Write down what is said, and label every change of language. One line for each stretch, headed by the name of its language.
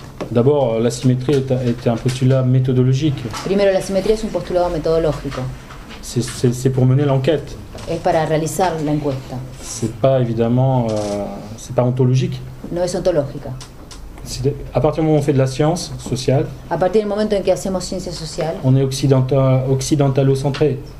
French: D'abord, la symétrie est un postulat méthodologique.
Spanish: primero la simetría es un postulado metodológico,
French: C'est pour mener l'enquête.
Spanish: es para realizar la encuesta,
French: C'est pas évidemment, c'est pas ontologique.
Spanish: no es ontológica.
French: À partir du moment où on fait de la science sociale,
Spanish: A partir del momento en que hacemos ciencia social,
French: on est occidentalo-centré.